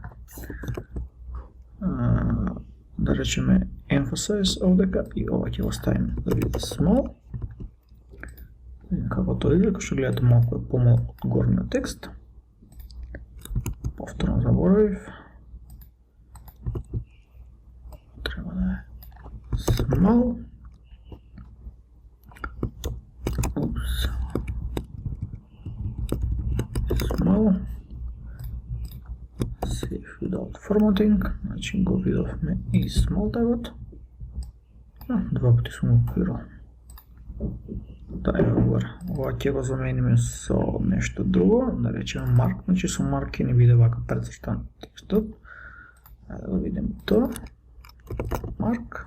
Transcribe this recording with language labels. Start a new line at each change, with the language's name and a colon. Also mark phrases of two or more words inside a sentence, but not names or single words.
Macedonian: Да речеме emphasize овдека и ова ќе го ставиме да биде small. Како тоа изгледа, што гледате малку е помал од горниот текст. Повторно заборавив. Треба да е small. Small. Save Without Formatting, значи го видовме и small тагот. Два пати сум го копирал. Дај го горе. Ова ќе го замениме со нешто друго, да речеме mark, значи со mark ќе ни биде вака прецртан текстот. Да го видиме тоа. Mark.